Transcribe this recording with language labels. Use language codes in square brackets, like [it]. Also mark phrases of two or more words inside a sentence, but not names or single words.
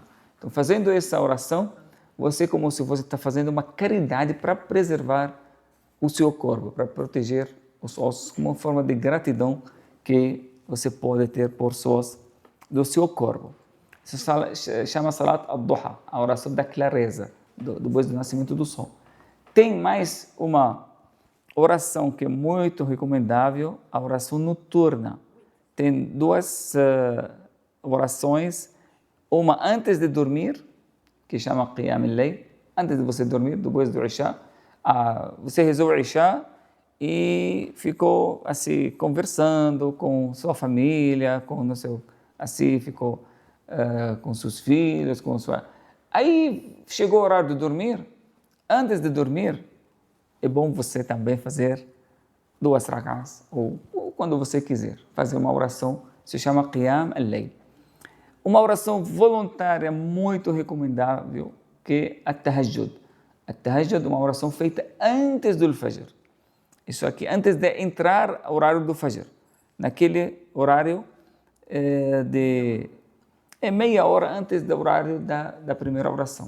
[pt] Então, fazendo essa oração, você como se você está fazendo uma caridade para preservar o seu corpo, para proteger os ossos, como uma forma de gratidão que você pode ter por sós do seu corpo. Isso chama [ar] صلاة الضحى, [pt] a oração da clareza, depois do nascimento do sol. Tem mais uma oração que é muito recomendável, a oração noturna. Tem duas orações, uma antes de dormir, que chama [ar] قيام الليل, [pt] antes de você dormir, depois do Isha. Você rezou o Isha e ficou assim conversando com sua família, ficou com seus filhos, Aí chegou o horário de dormir. Antes de dormir, é bom você também fazer 2 rak'ahs, ou quando você quiser, fazer uma oração, se chama [ar] قيام الليل. [pt] Uma oração voluntária muito recomendável, que é a Tahajjud. A Tahajjud é uma oração feita antes do Fajr. Isso aqui, antes de entrar o horário do Fajr. Naquele horário meia hora antes do horário da primeira oração.